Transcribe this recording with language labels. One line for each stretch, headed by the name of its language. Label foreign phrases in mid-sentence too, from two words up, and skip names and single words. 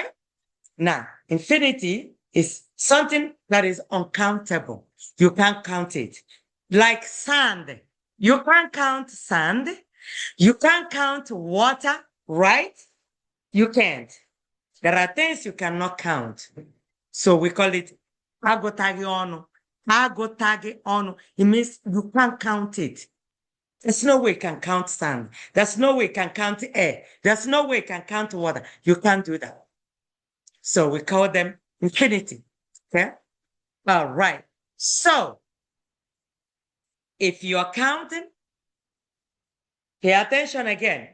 English: Now, infinity is something that is uncountable. You can't count it. Like sand. You can't count sand. You can't count water, right? You can't. There are things you cannot count. So we call it
Igbo: agotagi onu. Agotagi onu.
English: It means you can't count it. There's no way you can count sand. There's no way you can count air. There's no way you can count water. You can't do that. So we call them infinity. Okay? All right. So if you're counting, pay attention again.